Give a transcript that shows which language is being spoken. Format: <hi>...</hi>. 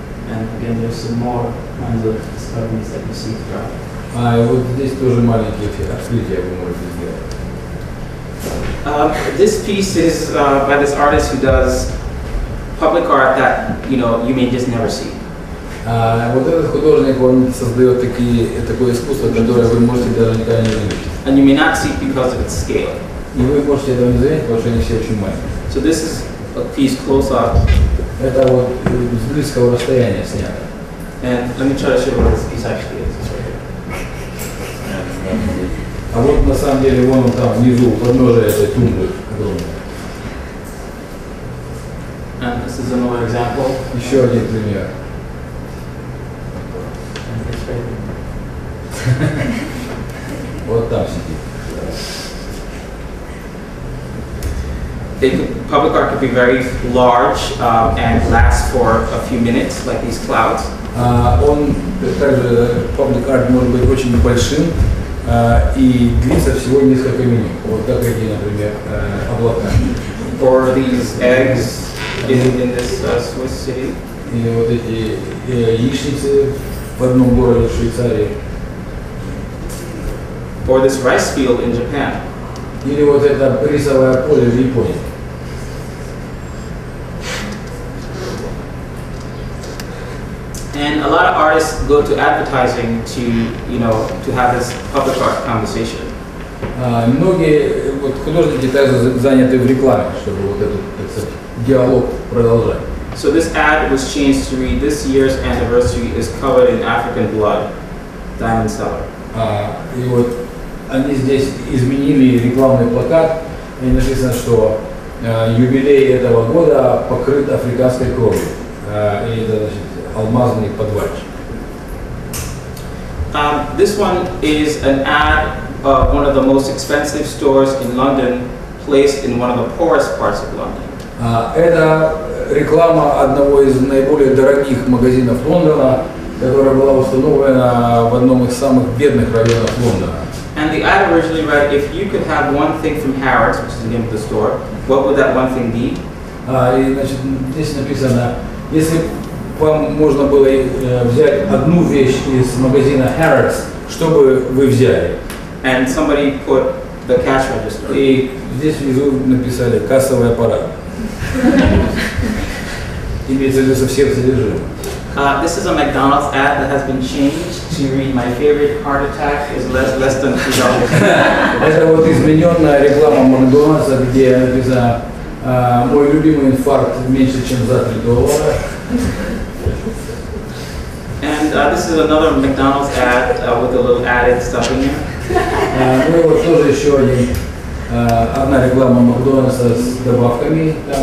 <en>And again, there's some more kinds of discoveries that you see throughout.</en> <ru>И вот здесь тоже маленькие открытия вы можете сделать.</ru> <en>This piece is by this artist who does public art that you may just never see.</en> <ru>Вот этот художник, он создает такое искусство, которое вы можете даже никогда не увидеть.</ru> <en>And you may not see it because of its scale.</en> <ru>И вы можете этого не заметить, потому что они все очень маленькие.</ru> <en>So this is a piece close up.</en> <ru>Это вот с близкого расстояния снято.</ru> <en>And let me try to show you what this piece actually is. It's right here.</en> <ru>А вот на самом деле вон он там внизу, подножие этой тумбы огромной.</ru> <en>And this is another example.</en> <ru>Еще один пример.</ru> <en>And it's right here.</en> <ru>Вот там сидит.</ru> <en>Public art could be very large and last for a few minutes, like these clouds.</en> <ru>Он также public art может быть очень большим и длится всего несколько минут. Вот как эти, например, облака.</ru> <en>Or these eggs in this Swiss city.</en> <ru>И вот эти яичницы в одном городе в Швейцарии.</ru> <en>Or this rice field in Japan.</en> <ru>Или вот это рисовое поле в Японии.</ru> <en>And a lot of artists go to advertising to have this public art conversation.</en> <ru>Многие художники также заняты в рекламе, чтобы вот этот, так сказать, диалог продолжать.</ru> <en>So this ad was changed to read, "This year's anniversary is covered in African blood, Diamond Seller."</en> <ru>И вот они здесь изменили рекламный плакат, и написано, что юбилей этого года покрыт африканской кровью. И это, значит, алмазный подвальчик.</ru> <en>This one is an ad of one of the most expensive stores in London, placed in one of the poorest parts of London.</en> <ru>Это реклама одного из наиболее дорогих магазинов Лондона, которая была установлена в одном из самых бедных районов Лондона.</ru> <en>And the ad originally read, "If you could have one thing from Harrods," which is the name of the store, what would that one thing be?</en> <ru>И, значит, здесь написано, если вам можно было взять одну вещь из магазина Harrods, что бы вы взяли?</ru> <en>And somebody put the cash register.</en> <ru>И здесь внизу написали кассовый аппарат. Имеется в виду со всех содержимых.</ru> <en>This is a McDonald's ad that has been changed to read my favorite heart attack is less than $3.</en> <ru>Это вот измененная реклама Макдональдса, где написано «Мой любимый инфаркт меньше, чем за $3».</ru> <en>And this is another McDonald's ad with a little added stuff in here.</en> <ru>Ну и вот тоже еще одна реклама Макдональдса с добавками.</ru>